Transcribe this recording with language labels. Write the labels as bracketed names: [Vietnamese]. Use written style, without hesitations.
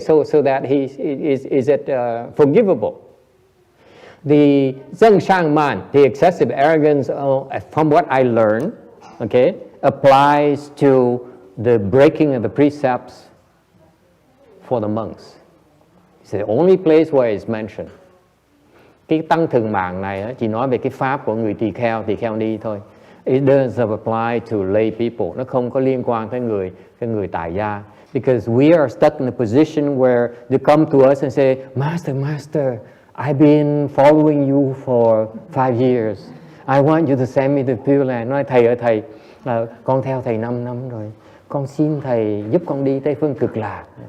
[English] So that is it forgivable? The zheng shang man, the excessive arrogance, from what I learned, okay, applies to the breaking of the precepts for the monks. It's the only place where it's mentioned. [Vietnamese] Cái tăng thường mạng này chỉ nói về cái pháp của người tỳ kheo ni thôi. [English] It doesn't apply to lay people. [Vietnamese] Nó không có liên quan tới người tại gia. [English] Because we are stuck in a position where they come to us and say, Master, I've been following you for 5 years. I want you to send me to Pure Land. [Vietnamese] Nói thầy, con theo thầy 5 năm rồi. Con xin thầy giúp con đi Tây Phương Cực Lạc.